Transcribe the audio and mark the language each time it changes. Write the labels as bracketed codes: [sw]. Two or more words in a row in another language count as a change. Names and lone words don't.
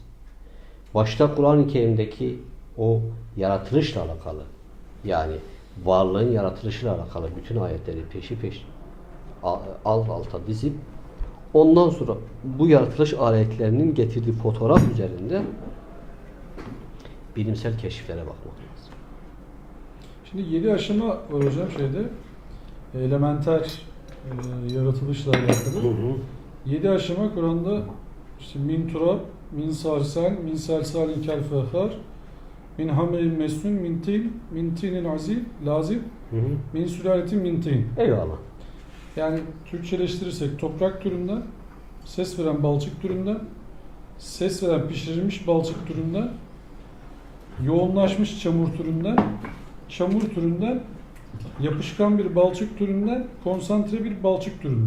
[tr] Başta Kur'an-ı Kerim'deki o yaratılışla alakalı, yani varlığın yaratılışıyla alakalı bütün ayetleri peşi peşe alt alta dizip ondan sonra bu yaratılış ayetlerinin getirdiği fotoğraf üzerinde bilimsel keşiflere bakmak lazım. Şimdi 7 aşama var hocam şeyde. Elementer yaratılışla alakalı. 7 aşama Kur'an'da işte [ar] من تراب، من صلصال، من صلصال كالفخار، من حمإ مسنون، من طين لازب، لازب، من سلالة من طين. [tr] Eyvallah. Yani Türkçeleştirirsek toprak türünden, ses veren balçık türünden, ses veren pişirilmiş balçık türünden, yoğunlaşmış çamur türünden, çamur türünden, yapışkan bir balçık türünden, konsantre bir balçık türünden.